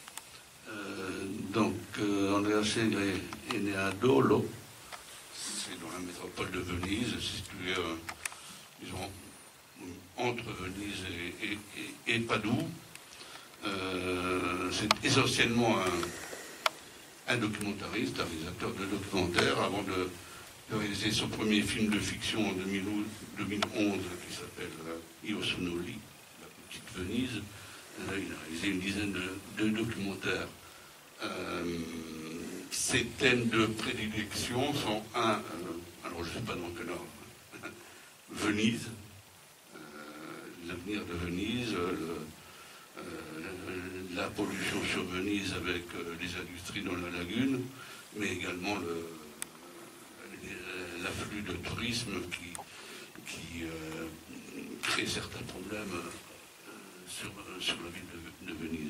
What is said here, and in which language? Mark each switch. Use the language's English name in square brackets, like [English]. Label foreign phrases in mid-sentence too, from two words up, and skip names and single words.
[French] Andrea Segre est né à Dolo, c'est dans la métropole de Venise, situé, disons, entre Venise et Padoue. C'est essentiellement un documentariste, un réalisateur de documentaires, avant de réaliser son premier film de fiction en 2011 qui s'appelle Io sono lì, la petite Venise. Il a réalisé une dizaine de documentaires. Ses thèmes de prédilection sont alors je ne sais pas dans quel ordre, Venise, l'avenir de Venise, la pollution sur Venise avec les industries dans la lagune, mais également l'afflux de tourisme qui crée certains problèmes sur la ville de Venise.